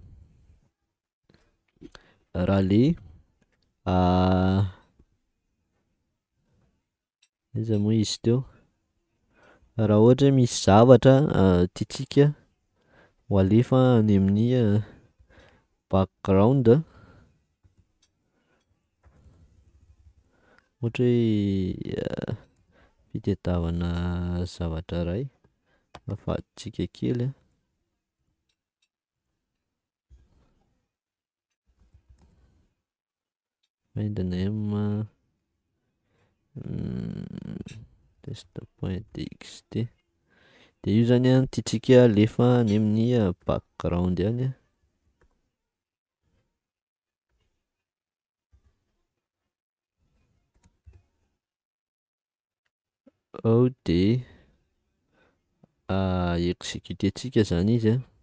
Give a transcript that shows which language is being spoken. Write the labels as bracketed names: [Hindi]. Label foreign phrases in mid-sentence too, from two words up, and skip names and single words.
[Malagasy] raha le aiza moa izy teo, raha ohatra hoe misy zavatra tiantsika ho alefa any amin'ny background ohatra hoe fitadiavana zavatra ray avadintsika kely [English] find name test.txt [Malagasy] de io zany tiantsika alefa any amin'ny background any ao de exécutentsika zany izy